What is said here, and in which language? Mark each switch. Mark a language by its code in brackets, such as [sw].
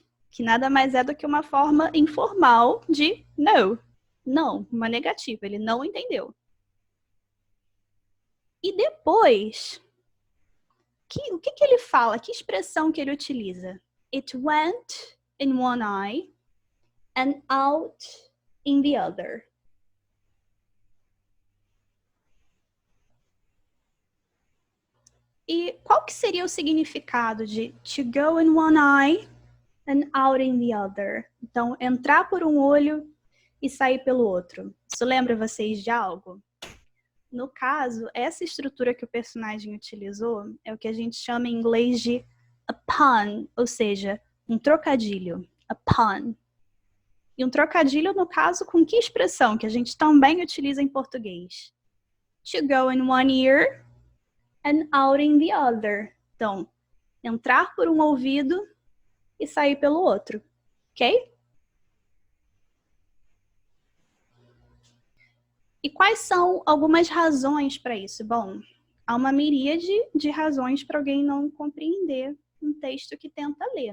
[pt] Que nada mais é do que uma forma informal de no. Não, uma negativa, ele não entendeu. E depois, o que ele fala? Que expressão que ele utiliza? [en] It went in one eye and out in the other. [pt] E qual que seria o significado de [en] to go in one eye and out in the other? [pt] Então, entrar por um olho e sair pelo outro. Isso lembra vocês de algo? No caso, essa estrutura que o personagem utilizou é o que a gente chama em inglês de a pun, ou seja, um trocadilho. A pun. E um trocadilho, no caso, com que expressão? Que a gente também utiliza em português. [en] To go in one ear and out in the other. [pt] Então, entrar por um ouvido e sair pelo outro. Ok? E quais são algumas razões para isso? Bom, há uma miríade de razões para alguém não compreender um texto que tenta ler.